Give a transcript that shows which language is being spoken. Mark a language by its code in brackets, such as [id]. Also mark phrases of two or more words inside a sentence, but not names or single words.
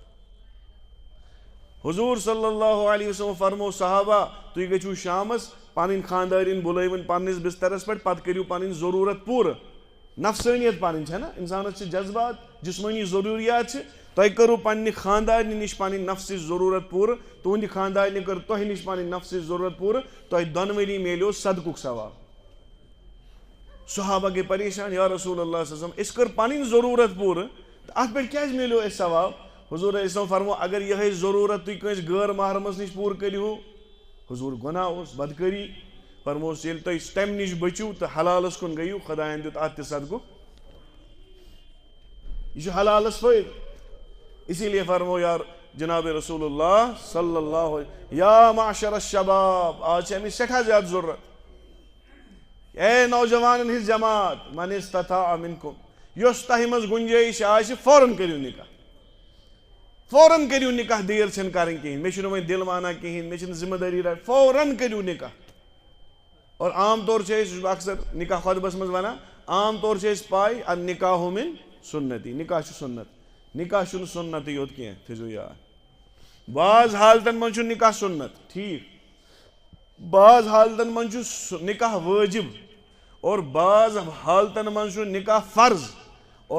[ks] حضوٗر [ar] صلی اللہ علیہ وسلم [ks] فرمو صحابہ تُہۍ گٔژھِو شامس پنٕنۍ خاندارِنۍ بُلٲوٕنۍ پننِس بسترس پٮ۪ٹھ پتہٕ کٔرِو پنٕنۍ ضروٗرت پوٗرٕ نفسٲنیت پنٕنۍ چھےٚ نہ انسانس چھِ جذبات جسمٲنی ضروٗریات چھِ تۄہہِ کٔرٕو پننہِ خاندارنہِ نِش پنٕنۍ نفسٕچ ضروٗرت پوٗرٕ تُہنٛدِ خاندارنہِ کٔر تۄہہِ نِش پنٕنۍ نفسٕچ ضروٗرت پوٗرٕ تۄہہِ دۄنوٕنی میلیو صدقُک ثواب صحابہ گٔے پریشان [ar] یا رسول اللہ صلی اللہ علیہ وسلم [ks] أسۍ کٔر پنٕنۍ ضروٗرت پوٗرٕ تہٕ اتھ پٮ۪ٹھ کیازِ میلیو اَسہِ ثواب حضوٗر [ar] علیہ السلام [ks] فرمو اگر یِہے ضروٗرت تُہۍ کٲنٛسہِ غٲر محرمس نِش پوٗرٕ کٔرِہو حضوٗر گۄناہ اوس بدکٲری فرموس ییٚلہِ تُہۍ تمہِ نِش بٔچِو تہٕ حلالس کُن گٔیِو خۄداین دیُت اتھ تہِ صدقُک یہِ چھُ حلالس فٲیدٕ [ur] اسی لیے [ks] فرمو یار جناب [ar] رسول اللہ صلی اللہ علیہ یا معشر الشباب [ks] آز چھِ اَمِچ سٮ۪ٹھاہ زیادٕ ضروٗرت اے نوجوانن ہٕنٛز جماعت [ar] من استطاع منکم [ks] یۄس تۄہہِ منٛز گُنجٲیِش آسہِ فوراً کٔرِو نکاح فوراً کٔرِو نکاح دیر چھنہٕ کرٕنۍ کِہینۍ مےٚ چھُنہٕ وۄنۍ دِل مانان کِہینۍ مےٚ چھِنہٕ ذمہٕ دٲری رٹٕنۍ فوراً کٔرِو نکاح اور عام طور چھِ أسۍ اکثر نکاح خۄطبس منٛز ونان عام طور چھِ أسۍ پاے [ar] النکاح من سُنتی [ks] نکاح چھُ سُنت نکاح چھُنہٕ سُنتٕے یوت کینٛہہ تھٲیزیو یاد بعض حالتن منٛز چھُ نکاح سُنت ٹھیٖک بعض حالتن منٛز چھُ نکاح وٲجب اور بعض حالتن منٛز چھُ نکاح فرض اور